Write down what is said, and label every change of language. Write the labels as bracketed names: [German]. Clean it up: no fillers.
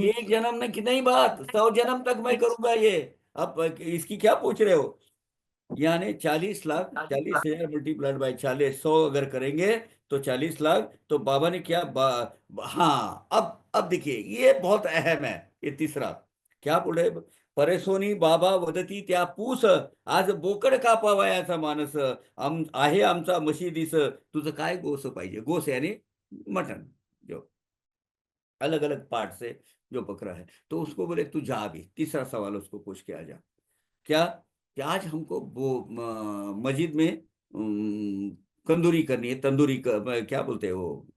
[Hindi] ये एक जन्म में की नहीं बात, 100 जन्म तक मैं करूंगा ये। अब इसकी क्या पूछ रहे हो? यानी 40 लाख, 40,000 मल्टीप्लाइड बाई 40, 100 अगर करेंगे तो 40 लाख। तो बाबा ने क्या हाँ, अब देखिए, ये बहुत अहम है। ये तीसरा क्या बोल रहे? [Marathi] परेशोनी बाबा वदती त्या पूस, आज बोकड कापावयाचा मानस, आहे आमचा मशिदीस, तुझं काय गोस पाहिजे? [Hindi] गोस यानी मटन, जो अलग अलग पार्ट से जो बकरा है। तो उसको बोले तू जा, अभी तीसरा सवाल उसको पूछ के आ जा। क्या? कि आज हमको वो मस्जिद में कंदूरी करनी है, तंदूरी क्या बोलते हैं वो,